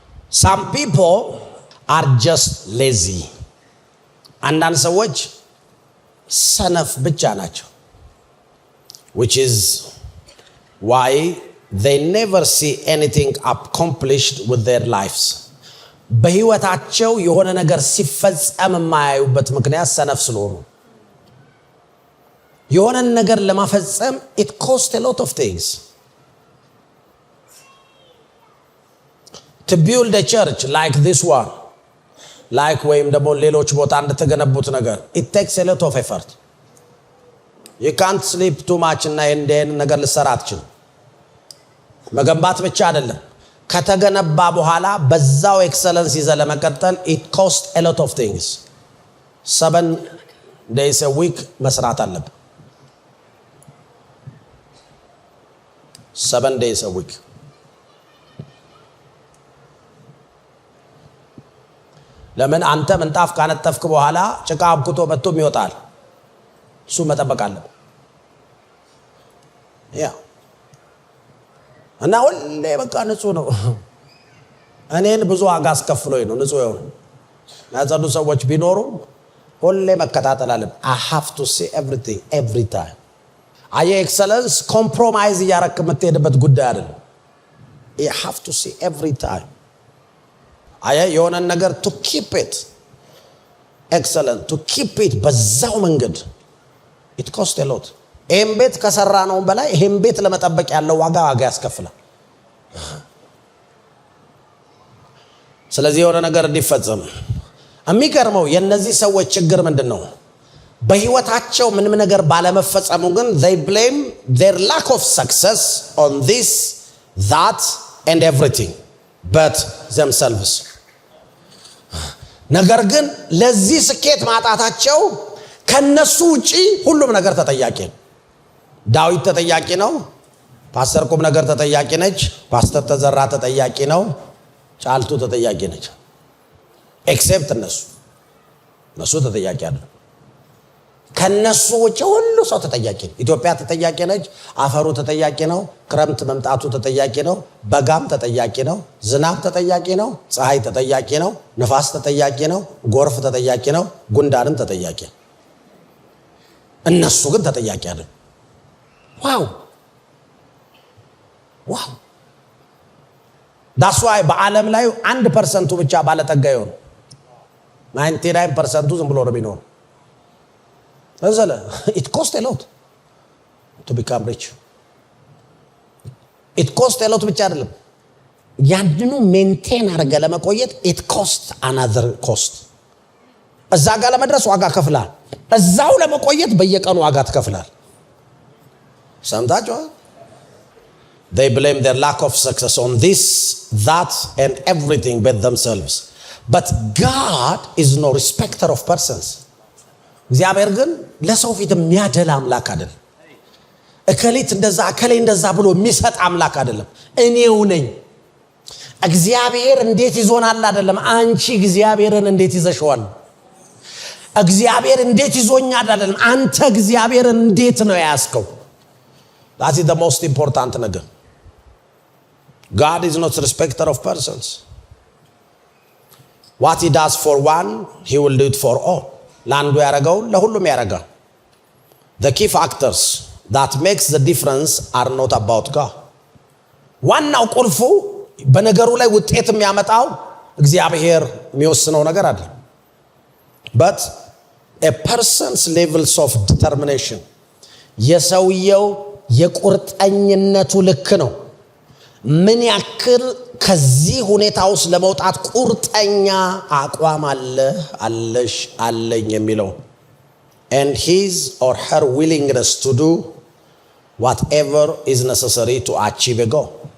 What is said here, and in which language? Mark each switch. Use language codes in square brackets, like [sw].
[en] Some people are just lazy. [am] አንዳንድ ሰዎች ሰነፍ ብቻ ናቸው. [en] Which is why they never see anything accomplished with their lives. [am] በህይወታቸው የሆነ ነገር ሲፈጸም የማያዩበት ምክንያት ሰነፍ ስለሆኑ። የሆነ ነገር ለማፈጸም [en] it costs a lot of things. To build a church like this one, like [am] ወይም ደግሞ ሌሎች ቦታ እንደተገነቡት ነገር, [en] it takes a lot of effort. You can't sleep too much [am] እና እንደን ነገር ልሰራ አትችልም። መገንባት ብቻ አይደለም, ከተገነባ በኋላ በዛው ኤክሰለንስ ይዘህ ለመቀጠል [en] it costs a lot of things. 7 days a week [am] መስራት አለብህ. [en] 7 days a week. [am] ለምን አንተ ምንጣፍ ካነጠፍክ በኋላ ጭቃ አብኩቶ መጥቶም ይወጣል። እሱ መጠበቅ አለብህ። ያ እና ሁሌ በቃ ንጹህ ነው። እኔን ብዙ ዋጋ አስከፍሎኝ ነው ንጹህ የሆነ ያጸዱ ሰዎች ቢኖሩ ሁሌ መከታተል አለብህ። [en] I have to see everything every time. [am] አየህ ኤክሰለንስ ኮምፕሮማይዝ እያረክ የምትሄድበት ጉዳይ አይደለም። [en] You have to see every time. [am] አየህ የሆነ ነገር [en] to keep it excellent, to keep it [am] በዛው መንገድ [en] it costs a lot. [am] ይህም ቤት ከሰራ ነው በላይ ይህም ቤት ለመጠበቅ ያለው ዋጋ ያስከፍላል። ስለዚህ የሆነ ነገር እንዲፈጸም የሚገርመው የነዚህ ሰዎች ችግር ምንድን ነው? በህይወታቸው ምንም ነገር ባለመፈጸሙ ግን [en] they blame their lack of success on this, that and everything but themselves. [am] ነገር ግን ለዚህ ስኬት ማጣታቸው ከነሱ ውጪ ሁሉም ነገር ተጠያቂ ነው። ዳዊት ተጠያቂ ነው። ፓስተር ቁም ነገር ተጠያቂ ነች። ፓስተር ተዘራ ተጠያቂ ነው። ጫልቱ ተጠያቂ ነች። ኤክሴፕት እነሱ ተጠያቂ አይደለም። ከነሱ ውጪ ሁሉ ሰው ተጠያቂ ነው። ኢትዮጵያ ተጠያቂ ነች። አፈሩ ተጠያቂ ነው። ክረምት መምጣቱ ተጠያቂ ነው። በጋም ተጠያቂ ነው። ዝናብ ተጠያቂ ነው። ፀሐይ ተጠያቂ ነው። ንፋስ ተጠያቂ ነው። ጎርፍ ተጠያቂ ነው። ጉንዳንም ተጠያቂ ነው። እነሱ ግን ተጠያቂ አይደለም። ዋው [en] that's why [am] በዓለም ላይ 1% ብቻ ባለጠጋ ይሆን 99% ዝም ብሎ ነው የሚኖር። ስለዚህ [en] it costs a lot to become rich. it costs a lot [am] ብቻ አይደለም ያንኑ ሜንቴን አድርገህ ለመቆየት [en] it costs another cost. [am] እዛ ጋር ለመድረስ ዋጋ ከፍላል። እዛው ለመቆየት በየቀኑ ዋጋ ትከፍላል። ሰምታችኋል? [en] They blame their lack of success on this, that and everything but themselves. But God is no respecter of persons. [am] እግዚአብሔር ግን ለሰው ፊት የሚያደላ አምላክ አይደለም። እከሌት እንደዛ እከሌ እንደዛ ብሎ የሚሰጥ አምላክ አይደለም። እኔው ነኝ። እግዚአብሔር እንዴት ይዞናል አይደለም። አንቺ እግዚአብሔርን እንዴት ይዘሽዋል? እግዚአብሔር እንዴት ይዞኛል አይደለም። አንተ እግዚአብሔርን እንዴት ነው ያስከው? [en] That is the most important ነገር. God is not respecter of persons. What he does for one, he will do it for all. [am] ለአንዱ ያረጋው ለሁሉም ያረጋል። [en] The key factors that makes the difference are not about God. [am] ዋናው ቁልፉ በነገሩ ላይ ውጤት የሚያመጣው እግዚአብሔር የሚወስነው ነገር አይደለም. [en] But a person's levels of determination. [am] የሰውየው የቁርጠኝነቱ ልክ ነው። ምን ያክል ከዚህ ሁኔታ ውስጥ ለመውጣት ቁርጠኛ አቋም አለሽ አለኝ የሚለው [en] and his or her willingness to do whatever is necessary to achieve a goal.